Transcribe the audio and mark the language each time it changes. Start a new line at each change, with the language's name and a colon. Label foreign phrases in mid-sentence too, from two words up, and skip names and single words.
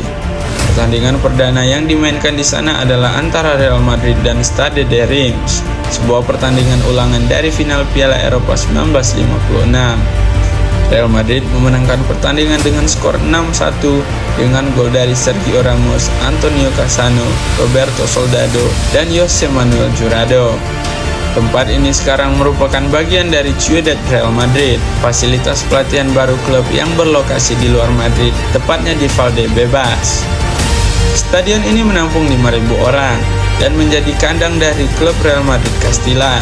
Indonesian: Pertandingan perdana yang dimainkan di sana adalah antara Real Madrid dan Stade de Reims, sebuah pertandingan ulangan dari final Piala Eropa 1956. Real Madrid memenangkan pertandingan dengan skor 6-1 dengan gol dari Sergio Ramos, Antonio Cassano, Roberto Soldado, dan José Manuel Jurado. Tempat ini sekarang merupakan bagian dari Ciudad Real Madrid, fasilitas pelatihan baru klub yang berlokasi di luar Madrid, tepatnya di Valdebebas. Stadion ini menampung 5.000 orang dan menjadi kandang dari klub Real Madrid Castilla.